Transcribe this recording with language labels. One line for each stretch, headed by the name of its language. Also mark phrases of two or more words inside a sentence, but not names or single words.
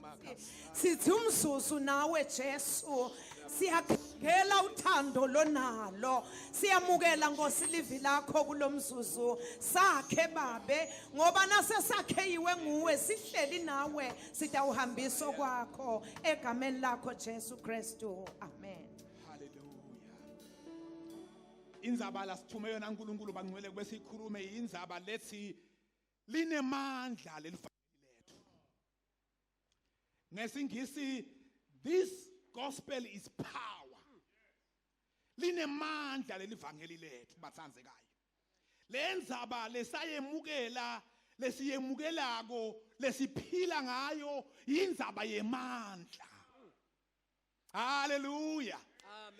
Swati: sithi umzuzu nawe Jesu siyakhela uthando lonalo siyamukela ngosilivi lakho kulomzuzu sakhe babe ngoba nasesakheyiwe nguwe sihleli nawe sitawuhambiso kwakho egameni lakho Jesu Kristu amen. Indzaba la sithume yona uNkulunkulu bangcwele kube sikhulume indzaba lethi linemandla lelivangeli lethu. Ngesingisi
English: this gospel is power.
Swati: Linemandla lelivangeli lethu batsandzekayo. Le ndzaba lesayemukela lesiyemukelako lesiphila ngayo indzaba yemandla. Hallelujah. Amen.